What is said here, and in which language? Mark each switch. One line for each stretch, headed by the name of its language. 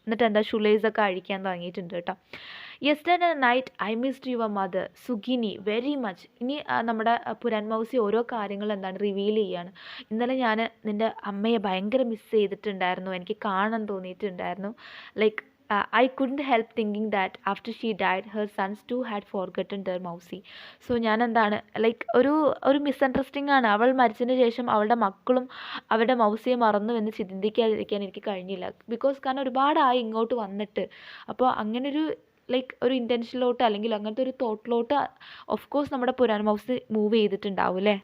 Malayalam: എന്നിട്ട് എന്താ ഷൂ ലൈസൊക്കെ അഴിക്കാൻ തുടങ്ങിയിട്ടുണ്ട് കേട്ടോ.
English: Yesterday night I missed your mother Sukhini very much.
Malayalam: ഇനി നമ്മുടെ പുരാൻ മൗസി ഓരോ കാര്യങ്ങൾ എന്താണ് റിവീൽ ചെയ്യാണ്. ഇന്നലെ ഞാൻ നിൻ്റെ അമ്മയെ ഭയങ്കര മിസ് ചെയ്തിട്ടുണ്ടായിരുന്നു, എനിക്ക് കാണാൻ തോന്നിയിട്ടുണ്ടായിരുന്നു. Like
English: I couldn't help thinking that after she died, her sons too had forgotten their mausi.
Malayalam: So ഞാൻ എന്താണ് ലൈക്ക് ഒരു മിസ്അണ്ടർസ്റ്റാൻഡിംഗ് ആണ്. അവൾ മരിച്ചതിന് ശേഷം അവളുടെ മക്കളും അവരുടെ മൗസിയെ മറന്നു എന്ന് ചിന്തിക്കാതിരിക്കാൻ എനിക്ക് കഴിഞ്ഞില്ല. ബിക്കോസ് കാരണം ഒരുപാടായി ഇങ്ങോട്ട് വന്നിട്ട്. അപ്പോൾ അങ്ങനൊരു ലൈക്ക് ഒരു ഇൻറ്റൻഷനിലോട്ട് അല്ലെങ്കിൽ അങ്ങനത്തെ ഒരു തോട്ടിലോട്ട് ഓഫ് കോഴ്സ് നമ്മുടെ പുരാൻ മൗസി മൂവ് ചെയ്തിട്ടുണ്ടാവും അല്ലേ.